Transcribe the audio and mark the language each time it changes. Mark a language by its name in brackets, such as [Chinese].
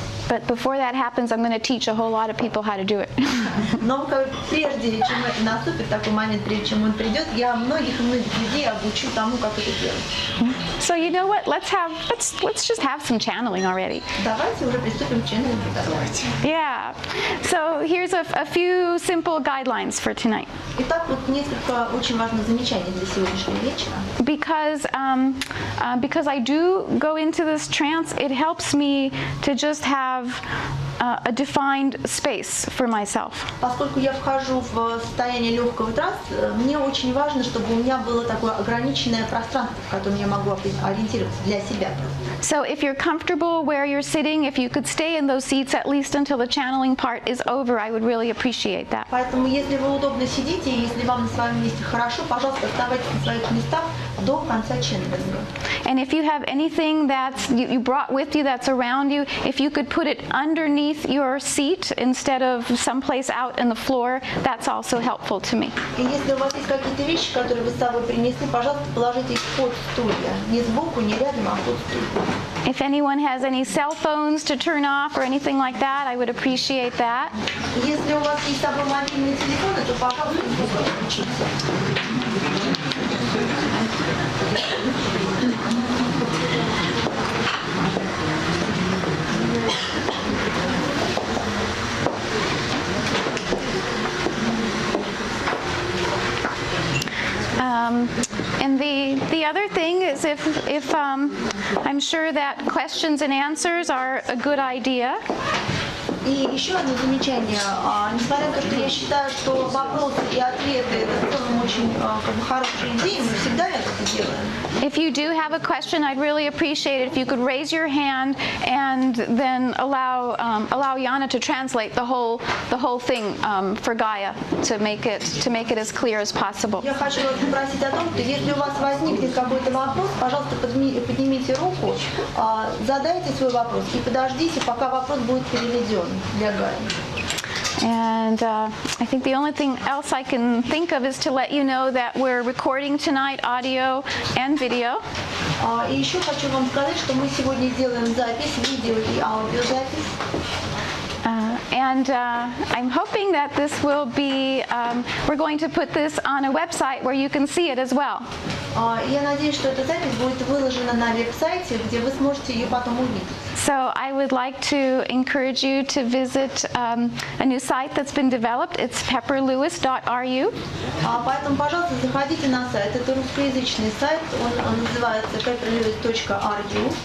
[English] But before that happens, I'm going to teach a whole lot of people how to do it. [Russian] Но прежде чем это наступит, такой момент, прежде чем он придет, я многих людей обучу тому, как это делать. [English] So you know what? Let's just have some channeling already. [Russian] Давайте уже приступим к ченнелингу. [English] Yeah. So here's a few simple guidelines for tonight. [Russian] Итак, вот несколько очень важных замечаний для сегодняшнего вечера. [English] Because I do go into this trance, it helps me to just have a defined space for myself. [Russian] Поскольку я вхожу в состояние легкого транса, мне очень важно, чтобы у меня было такое ограниченное пространство, в котором я могу ориентироваться для себя. [English] So if you're comfortable where you're sitting, if you could stay in those seats at least until the channeling part is over, I would really appreciate that. [Russian] Поэтому, если вы удобно сидите, если вам на своем месте хорошо, пожалуйста, оставайтесь на своих местах до конца ченнелинга. [English] And if you have anything that's you brought with you that's around you, if you could put it underneath your seat instead of someplace out in the floor, that's also helpful to me. [Russian] И если у вас есть какие-то вещи, которые вы с собой принесли, пожалуйста, положите их под стулья. Не сбоку, не рядом, а под стулья. [English] If anyone has any cell phones to turn off or anything like that, I would appreciate that. [Russian] Если у вас есть с собой мобильные телефоны, то, пожалуйста, включите. [English] And the other thing is if I'm sure that questions and answers are a good idea. [Russian] И еще одно замечание. Несмотря на то, что я считаю, что вопросы и ответы это в целом очень хорошая идея, мы всегда это делаем. [English] If you do have a question, I'd really appreciate it if you could raise your hand and then allow Yana to translate the whole thing for Gaia to make it as clear as possible. [Russian] Я хочу вас попросить о том, что если у вас возникнет какой-то вопрос, пожалуйста, поднимите руку, задайте свой вопрос и подождите, пока вопрос будет переведен для Гаи. [English] And I think the only thing else I can think of is to let you know that we're recording tonight audio and video. [Russian] И еще хочу вам сказать, что мы сегодня делаем запись, видео и аудиозапись. [English] And I'm hoping that this will be, we're going to put this on a website where you can see it as well. [Russian] Я надеюсь, что эта запись будет выложена на веб-сайте, где вы сможете ее потом увидеть. [English] So I would like to encourage you to visit a new site that's been developed. It's pepperlewis.ru. [Russian] Поэтому, пожалуйста, заходите на сайт. Это русскоязычный сайт. Он называется pepperlewis.ru.